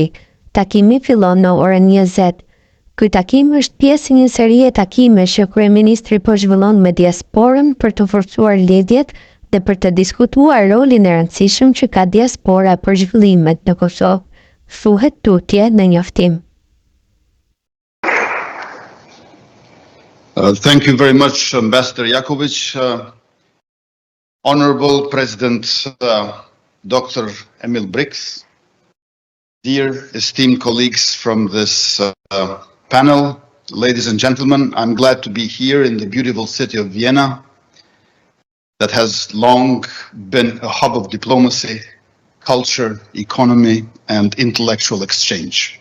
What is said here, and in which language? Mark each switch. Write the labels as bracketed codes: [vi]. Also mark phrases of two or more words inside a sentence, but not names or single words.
[sq] Takimi fillon në orën 20. Ky takim është pjesë e një serie takimesh që Kryeministri po zhvillon me diasporën për të forcuar lidhjet dhe për të diskutuar rolin e rëndësishëm që ka diaspora për zhvillimet në Kosovë, thuhet tutje në njoftim. [en] Thank you very much, Ambassador Jakovic. Honorable President Dr. Emil Brix, dear esteemed colleagues from this panel, ladies and gentlemen, I'm glad to be here in the beautiful city of Vienna that has long been a hub of diplomacy, culture, economy, and intellectual exchange.